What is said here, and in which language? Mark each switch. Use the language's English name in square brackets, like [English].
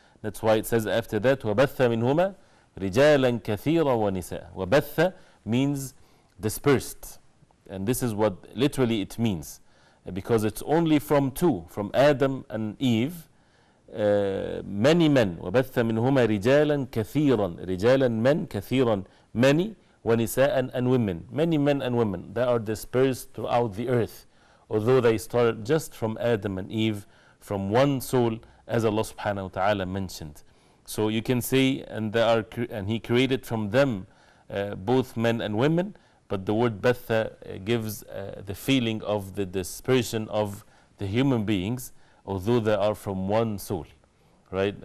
[English] That's why it says after that, [Arabic] وَبَثَّ مِنْهُمَا رِجَالًا كَثِيرًا وَنِسَاءً. [English] وَبَثَّ means dispersed. And this is what literally it means. because it's only from two, from Adam and Eve, many men. [Arabic] وَبَثَّ مِنْهُمَا رِجَالًا كَثِيرًا, رِجَالًا men, كَثِيرًا many, وَنِسَاءً [English] and women. Many men and women that are dispersed throughout the earth, although they started just from Adam and Eve, from one soul, as Allah subhanahu wa ta'ala mentioned. So you can say, and He created from them both men and women, but the word batha gives the feeling of the dispersion of the human beings, although they are from one soul, right?